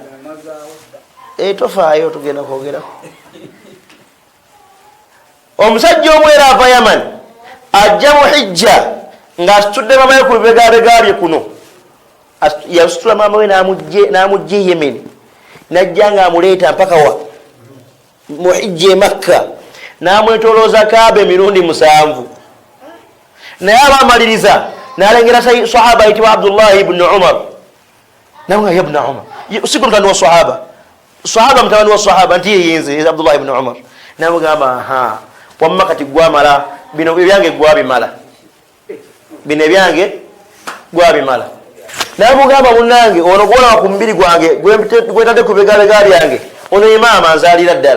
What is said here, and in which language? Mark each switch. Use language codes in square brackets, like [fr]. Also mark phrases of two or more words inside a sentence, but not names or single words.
[lg] Tofaayo tugenda kwogerako. Omusajja omwera ava Yaman ajja mu hijja ng'asitudde maama we ku bibegabega bye kuno. Yasitula maama we n'amugye Yemen, n'ajja ng'amuleeta mpaka mu hijja e Makka, n'amwetolooza Kaaba emirundi 7. Naye abaamaliriza n'alengera sahaba ayitibwa Abdullah ibn Umar. Nawe ya ibn Umar, si mutani wa sahaba mutani wa sahaba, nti yenze Abdullah ibn Umar. N'amugamba wamma kati gwamala bino ebyange gwabimala, bino ebyange gwabimala. N'amugamba munnange, ono gwolaba ku mubiri gwange gwetadde ku bigabega byange, ono ye maama anzaalira ddala.